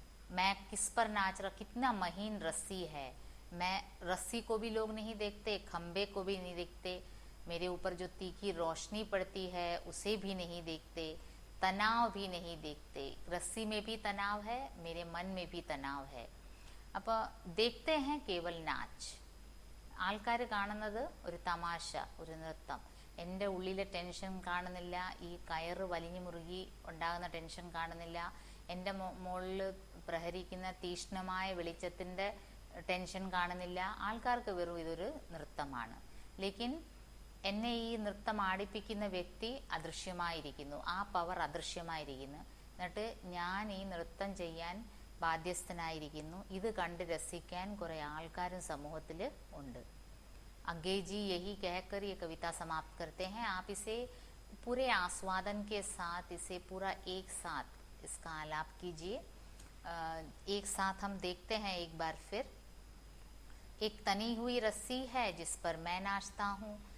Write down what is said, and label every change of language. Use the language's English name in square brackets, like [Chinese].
[Hindi] मैं किस पर नाच रहा, कितना महीन रस्सी है. मैं रस्सी को भी लोग नहीं देखते, खम्बे को भी नहीं देखते. मेरे ऊपर जो तीखी रोशनी पड़ती है उसे भी नहीं देखते. तनाव भी नहीं देखते. रस्सी में भी तनाव है, मेरे मन में भी तनाव है. അപ്പോൾ देखते हैं केवल नाच. [Malayalam] ആൾക്കാർ കാണുന്നത് ഒരു തമാശ, ഒരു നൃത്തം. എൻ്റെ ഉള്ളിലെ ടെൻഷൻ കാണുന്നില്ല, ഈ കയറ് വലിഞ്ഞു മുറുകി ഉണ്ടാകുന്ന ടെൻഷൻ കാണുന്നില്ല, എൻ്റെ മുകളിൽ പ്രഹരിക്കുന്ന തീക്ഷ്ണമായ വെളിച്ചത്തിൻ്റെ ടെൻഷൻ കാണുന്നില്ല. ആൾക്കാർക്ക് വെറും ഇതൊരു നൃത്തമാണ്. ലേക്കിൻ എന്നെ ഈ നൃത്തം ആടിപ്പിക്കുന്ന വ്യക്തി അദൃശ്യമായിരിക്കുന്നു, ആ പവർ അദൃശ്യമായിരിക്കുന്നു. എന്നിട്ട് ഞാൻ ഈ നൃത്തം ചെയ്യാൻ ബാധ്യസ്ഥനായിരിക്കുന്നു. ഇത് കണ്ട് രസിക്കാൻ കുറേ ആൾക്കാരും സമൂഹത്തിൽ ഉണ്ട്. [Hindi] अज्ञे जी यही कहकर ये कविता समाप्त करते हैं. आप इसे पूरे आस्वादन के साथ, इसे पूरा एक साथ इसका आलाप कीजिए. एक साथ हम देखते हैं एक बार फिर. एक तनी हुई रस्सी है जिस पर मैं नाचता हूँ.